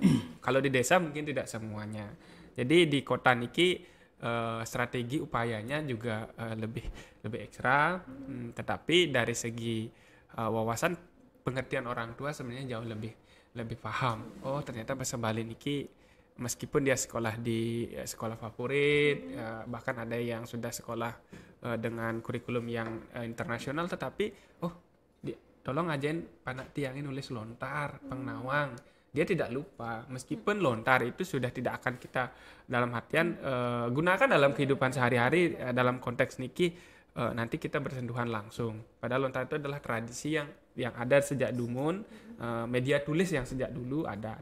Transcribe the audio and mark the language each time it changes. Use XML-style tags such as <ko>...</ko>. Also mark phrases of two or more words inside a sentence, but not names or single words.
<id>Kalau di desa mungkin tidak semuanya. Jadi di kota niki strategi upayanya juga lebih ekstra, tetapi dari segi wawasan pengertian orang tua sebenarnya jauh lebih paham. Oh, ternyata bahasa Bali niki meskipun dia sekolah di sekolah favorit, bahkan ada yang sudah sekolah dengan kurikulum yang internasional, tetapi tolong ajain</id> <ban>panak tiang</ban> <id>ini nulis lontar, pengnawang. Dia tidak lupa, meskipun lontar itu sudah tidak akan kita dalam artian gunakan dalam kehidupan sehari-hari, dalam konteks niki nanti kita bersentuhan langsung. Padahal lontar itu adalah tradisi yang ada sejak dumun, media tulis yang sejak dulu ada.</id>